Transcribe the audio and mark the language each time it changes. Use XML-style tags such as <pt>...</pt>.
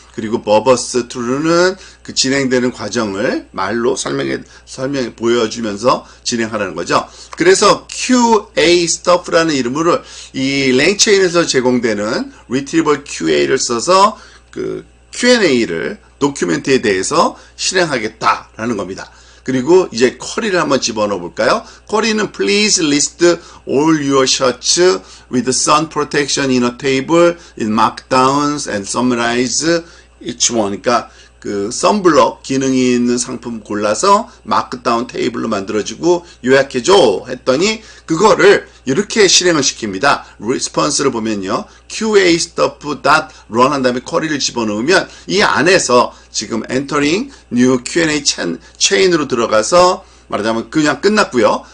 <ko>그리고 버버스 툴은 그 진행되는 과정을 말로 설명해 보여주면서 진행하라는 거죠. 그래서 QA stuff라는 이름으로 이 랭체인에서 제공되는 retrieval QA를 써서 그 Q&A를 도큐멘트에 대해서 실행하겠다라는 겁니다. 그리고 이제 쿼리를 한번 집어넣어 볼까요? 쿼리는</ko> <en>please list all your shirts with sun protection in a table in markdowns and summarize each one.</en> <ko>그러니까 그 선블럭 기능이 있는 상품 골라서 마크다운 테이블로 만들어주고 요약해줘 했더니 그거를 이렇게 실행을 시킵니다. 리스폰스를 보면요. QA stuff.run 한 다음에 쿼리를 집어넣으면 이 안에서 지금 entering new Q&A 체인으로 들어가서 말하자면 그냥 끝났고요.</ko>